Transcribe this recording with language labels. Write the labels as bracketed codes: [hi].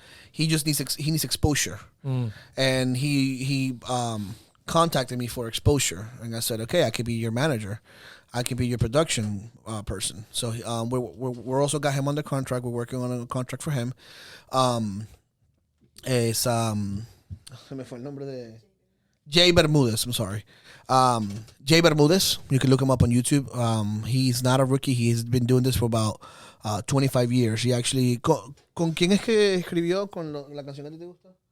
[en] He just needs exposure. And he contacted me for exposure, and I said, okay, I could be your manager. I can be your production person. So we're also got him under contract. We're working on a contract for him. [es] Se me fue el nombre de Jay Bermudez. [en] I'm sorry. Jay Bermudez. You can look him up on YouTube. He's not a rookie. He's been doing this for about 25 years. He actually... [es] ¿Con quién es que escribió con la canción que te gusta?